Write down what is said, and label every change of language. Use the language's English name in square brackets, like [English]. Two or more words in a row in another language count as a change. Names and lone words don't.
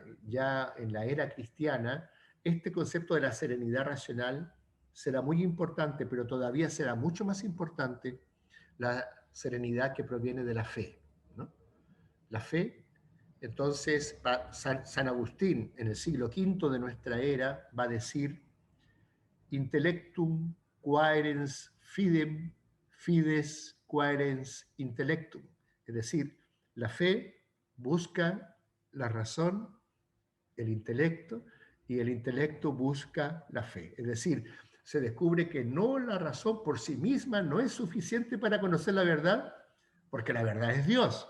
[Spanish] Ya en la era cristiana, este concepto de la serenidad racional será muy importante, pero todavía será mucho más importante la serenidad que proviene de la fe, ¿no? La fe, entonces, San Agustín en el siglo V de nuestra era va a decir [Latin] intellectum quaerens fidem, fides quaerens intellectum. [Spanish] Es decir, la fe busca la razón, el intelecto, y el intelecto busca la fe. Es decir, se descubre que no la razón por sí misma no es suficiente para conocer la verdad, porque la verdad es Dios.